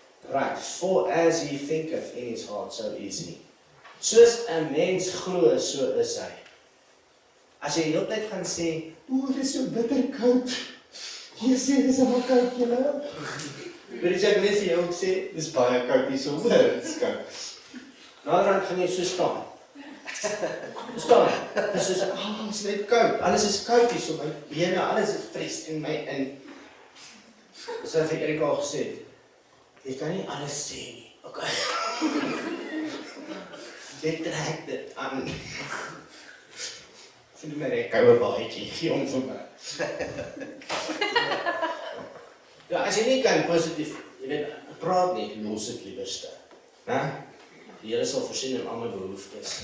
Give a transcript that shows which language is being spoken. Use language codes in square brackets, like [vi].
[en] Right, for as he thinketh in his heart, so is he. [af] Soos 'n mens glo, so is hy. As jy die hele tyd gaan sê, dit is so bitter koud. Jy sê, dit is maar koud, julle. Weet jy, ek net vir jou sê, dit is baie koud hier so, dit is koud. Naderhand gaan jy so staan. Staan, dit is net koud, alles is koud hier so, my bene, alles is vries in my in. Dis wat vir Erik al gesê, jy kan nie alles sê nie, okay. Jy trek dit aan. Vind my net koue baadjie, gee hom vir my. Ja, as jy nie kan positief, jy weet, praat nie, los dit liewerste. Die Here sal voorsien in al my behoeftes.